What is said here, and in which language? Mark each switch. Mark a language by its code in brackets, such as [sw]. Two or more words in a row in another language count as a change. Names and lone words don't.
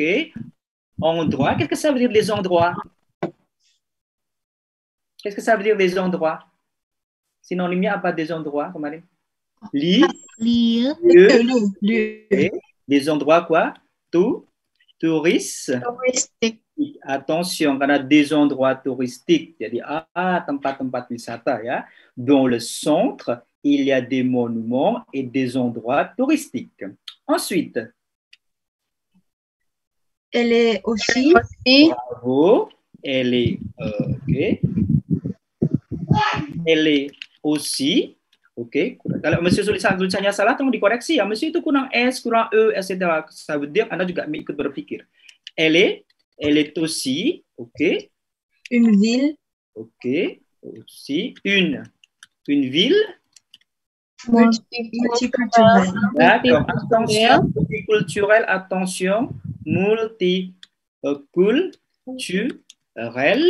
[fr] Endroits, qu'est-ce que ça veut dire les endroits? Qu'est-ce que ça veut dire les endroits? [id] Synonymnya apa [fr] des endroits [id] kemarin? [fr] Lieu. Okay. Des endroits quoi? Touristique. Attention, karena des endroits touristiques. [id] Jadi tempat-tempat wisata ya. [fr] Dans le centre, il y a des monuments et des endroits touristiques. Ensuite. Elle est aussi. Bravo. Elle est ok. Elle est aussi. [id] Oke, kalau Monsieur tulisannya salah, tolong dikoreksi ya. Monsieur itu kurang S, kurang E, etc. [fr] Ça veut dire [id] Anda juga ikut berpikir. [fr] Elle est aussi, ok. Une ville. Ok, aussi une ville. Multiculturelle. D'accord, attention, multiculturelle, attention, multiculturelle.